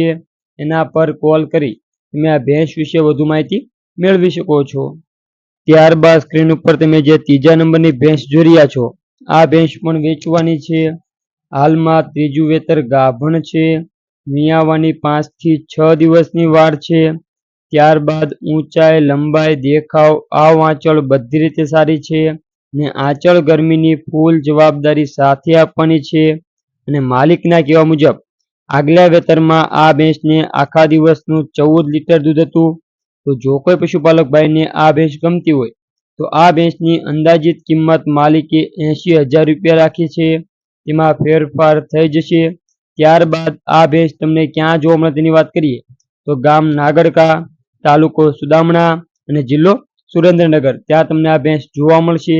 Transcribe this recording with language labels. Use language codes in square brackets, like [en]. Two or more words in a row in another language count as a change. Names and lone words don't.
[gu] એના પર કૉલ કરી તમે આ ભેંસ વિશે વધુ માહિતી મેળવી શકો છો। ત્યારબાદ સ્ક્રીન પર તમે જે તીજા નંબરની ભેંસ જોઈ રહ્યા છો આ ભેંસ પણ વેચવાની છે। હાલ માં ત્રીજું વેતર ગાભણ છે। વિયાવાની 5 થી 6 દિવસની વાર છે। ત્યારબાદ ઊંચાઈ, લંબાઈ, દેખાવ, આવ આંચળ બધી રીતે સારી છે ને આંચળ ગરમીની ફૂલ જવાબદારી સાથે આપવાની છે અને માલિકના કહેવા મુજબ આગલા વેતર માં આ ભેંસ ને આખા દિવસનું 14 લીટર દૂધ હતું। તો જો કોઈ પશુપાલક ભાઈ ને આ ભેંસ ગમતી હોય તો આ ભેંસની અંદાજિત કિંમત માલિકે 80,000 રૂપિયા રાખી છે। તેમાં ફેરફાર થઈ જશે। ત્યારબાદ આ ભેંસ તમને ક્યાં જોવા મળે તેની વાત કરીએ તો ગામ નાગડકા, તાલુકો સુદામણા અને જિલ્લો સુરેન્દ્રનગર ત્યાં તમને આ ભેંસ જોવા મળશે।